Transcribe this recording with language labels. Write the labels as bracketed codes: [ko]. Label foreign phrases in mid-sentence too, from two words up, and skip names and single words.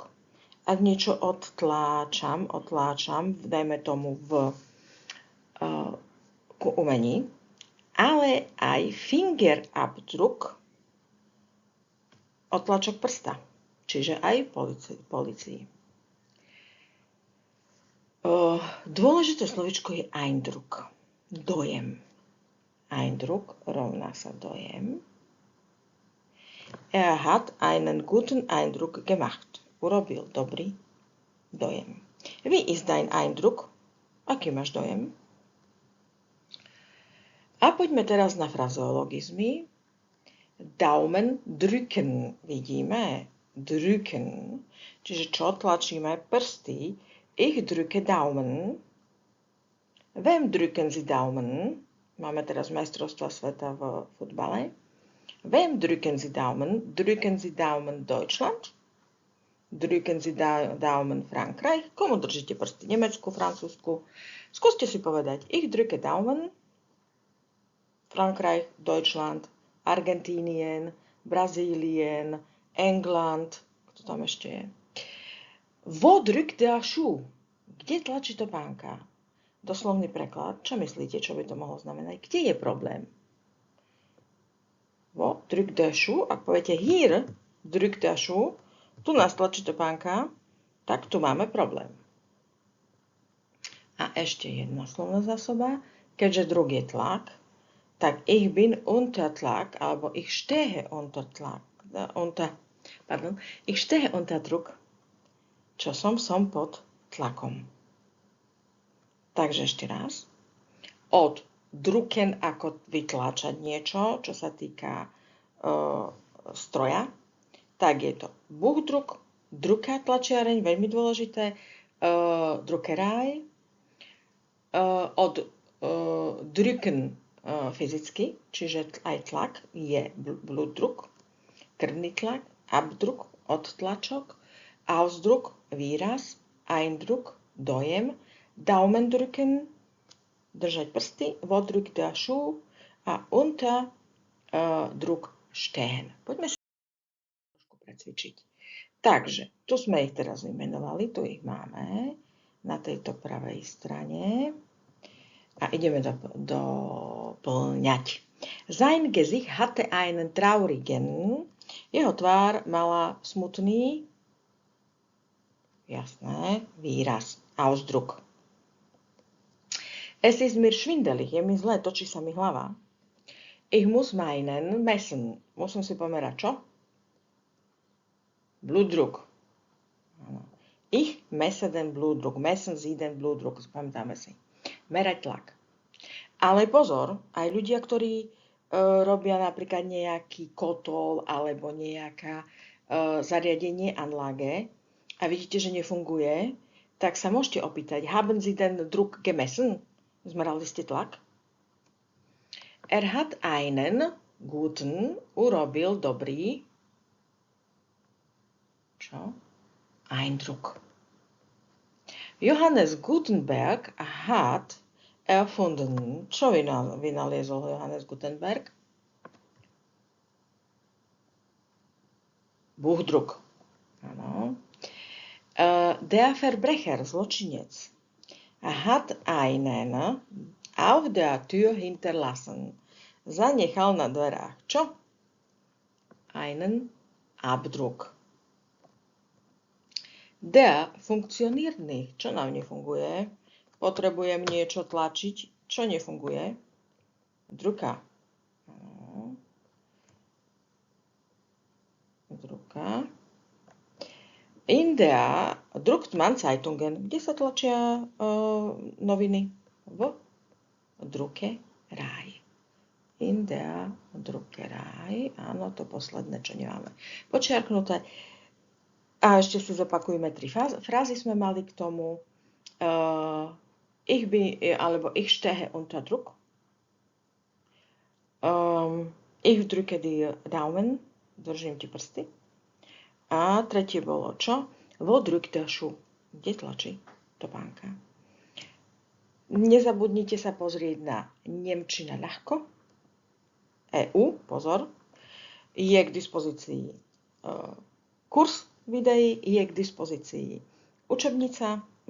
[sk] Ak niečo otláčam, dajme tomu ku umení, ale aj Fingerabdruck, otlačok prsta, čiže aj policii. Dôležité slovičko je Eindruck, dojem. Eindruck rovná sa dojem. [de] Er hat einen guten Eindruck gemacht. [sk] Urobil dobrý dojem. [de] Wie ist dein Eindruck? [sk] Aký máš dojem? A poďme teraz na frazeologizmy. [de] Daumen drücken. [sk] Vidíme? Drücken. Čiže čo tlačíme? Prsty. [de] Ich drücke Daumen. Wem drücken Sie Daumen? [sk] Máme teraz majstrovstvá sveta v futbale. [de] Wem drücken Sie Daumen? Drücken Sie Daumen Deutschland? Drücken Sie Daumen Frankreich? [sk] Komu držíte prsty? Nemecku, Francúzsku? Skúste si povedať. [de] Ich drücke Daumen. Frankreich, Deutschland, Argentínien, Brazílien, England. [sk] Kto tam ešte je? [de] Wo drückt der Schuh? [sk] Kde tlačí topánka? Doslovný preklad. Čo myslíte, čo by to mohlo znamenať? Kde je problém? [de] Wo drückt der Schuh? [sk] Ak poviete [de] hier drückt der Schuh, [sk] tu nás tlačí topánka, tak tu máme problém. A ešte jedna slovná zásoba. Keďže druh je tlak, tak [de] ich bin unter [sk] Tlak, alebo [de] ich stehe unter [sk] Tlak, [de] ich stehe unter Druck, [sk] čo som pod tlakom. Takže ešte raz. Od drucken ako vytláčať niečo, čo sa týka stroja, tak je to Buchdruck, druka tlačiareň, veľmi dôležité, Druckerei, od drücken fyzicky, čiže aj tlak je Blutdruck, krvný tlak, Abdruck, odtlačok, Ausdruck, výraz, Eindruck, dojem, Daumendrücken, držať prsty, [de] wo drückt der Schuh a unter Druck stehen. [sk] Poďme si trošku precvičiť. Takže, tu sme ich teraz vymenovali, tu ich máme na tejto pravej strane. A ideme doplňať. [de] Sein Gesicht hatte einen traurigen. [sk] Jeho tvár mala smutný, jasné, výraz. [de] Ausdruck. Es ist mir schwindelig, [sk] je mi zle, točí sa mi hlava. [de] Ich muss meinen messen. [sk] Musím si pomerať čo? [de] Blutdruck. Ich messe den Blutdruck. Messen Sie den Blutdruck. [sk] Pamätáme si. Merať tlak. Ale pozor, aj ľudia, ktorí robia napríklad nejaký kotol alebo nejaká zariadenie Anlage a vidíte, že nefunguje, tak sa môžete opýtať, [de] haben Sie den Druck gemessen? [sk] Zmerali ste tlak? [de] Er hat einen guten, [sk] urobil dobrý, čo? [de] Eindruck. Johannes Gutenberg hat erfunden. [sk] Čo vynaliezol Johannes Gutenberg? [de] Buchdruck. [sk] Áno. [de] Der Verbrecher, zločinec, hat einen auf der Tür hinterlassen. [sk] zanechal na dverách. Čo? [de] Einen Abdruck. Der funktioniert nicht. [sk] Čo nám nefunguje? Potrebujem niečo tlačiť. Čo nefunguje? [de] Drucker. Drucker. In der druckt man Zeitungen. [sk] Kde sa tlačia noviny? V Druckerei. [de] In der Druckerei. [sk] Áno, to posledné, čo nemáme počiarknuté. A ešte si zopakujeme 3 frázy sme mali k tomu. [de] Ich stehe unter Druck. Ich drücke die Daumen. [sk] Držím ti prsty. A tretie bolo čo? [de] Wo drückt der Schuh? [sk] Kde tlačí topánka? Nezabudnite sa pozrieť na Nemčina ľahko. EU, pozor. Je k dispozícii kurs videí, je k dispozícii učebnica.